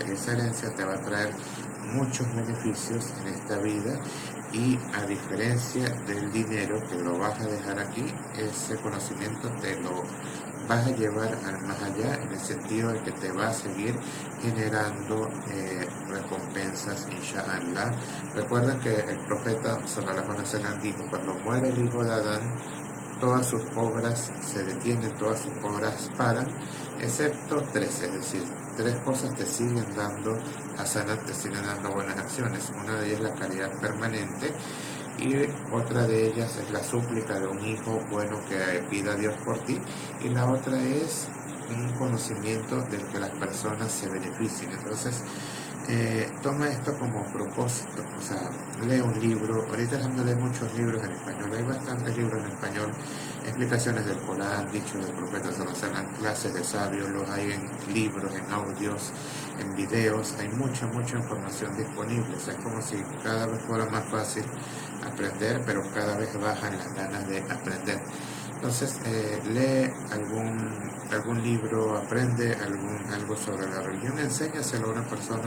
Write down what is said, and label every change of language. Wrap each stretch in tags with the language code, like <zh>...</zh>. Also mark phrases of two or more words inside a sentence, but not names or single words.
<es>Y esa herencia te va a traer muchos beneficios en esta vida, y a diferencia del dinero que lo vas a dejar aquí, ese conocimiento te lo vas a llevar al más allá, en el sentido de que te va a seguir generando recompensas, inshallah. Recuerda que el profeta</es> <ar>صلى الله عليه وسلم</ar> <es>dijo, cuando muere el hijo de Adán, todas sus obras se detienen, todas sus obras paran, excepto tres, es decir, tres cosas te siguen dando hasanat, te siguen dando buenas acciones. Una de ellas es la caridad permanente, y otra de ellas es la súplica de un hijo bueno que pida a Dios por ti, y la otra es un conocimiento del que las personas se beneficien. Entonces, toma esto como propósito, o sea, lee un libro. Ahorita hay muchos libros en español, hay bastantes libros en español, explicaciones del Corán, dichos del profeta</es> <ar>صلى الله عليه وسلم,</ar> <es>clases de sabios, los hay en libros, en audios, en videos, hay mucha información disponible. O sea, es como si cada vez fuera más fácil aprender, pero cada vez bajan las ganas de aprender. Entonces, lee algún libro, aprende algo sobre la religión, enséñaselo a una persona.</es>